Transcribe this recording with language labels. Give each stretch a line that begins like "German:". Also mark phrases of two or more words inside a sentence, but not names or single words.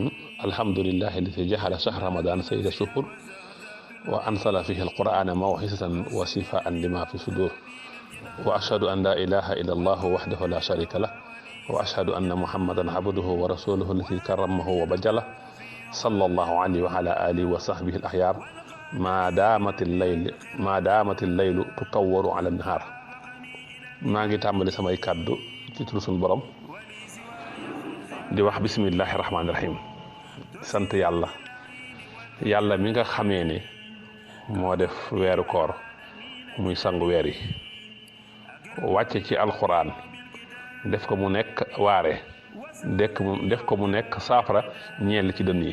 Arabic: الحمد لله الذي جعل شهر رمضان سيد الشهور وأنزل فيه القرآن موعظة وشفاء لما في الصدور، وأشهد أن لا إله إلا الله وحده لا شريك له، وأشهد أن محمدا عبده ورسوله الذي كرمه وبجله، صلى الله عليه وعلى آله وصحبه الأخيار ما دامت الليل تكور على النهار.
Wolof: maa ngi tàmbali samay kàddu ci turu sunu borom di wax
Arabic: بسم الله الرحمن الرحيم.
Wolof: sant yàlla mi nga xamee ne moo def weeru koor muy sangu weer yi, wàcce ci alxuraan def ko mu nekk waare, def ko mu nekk saafara ñeel ci dënn yi.